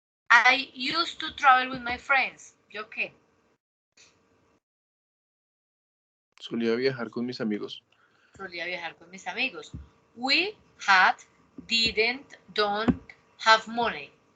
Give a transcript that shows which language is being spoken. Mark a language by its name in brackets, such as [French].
[English] I used to travel with my friends. [Spanish] ¿Yo qué? Solía viajar con mis amigos. Solía viajar con mis amigos. [English] We had, didn't, don't have money.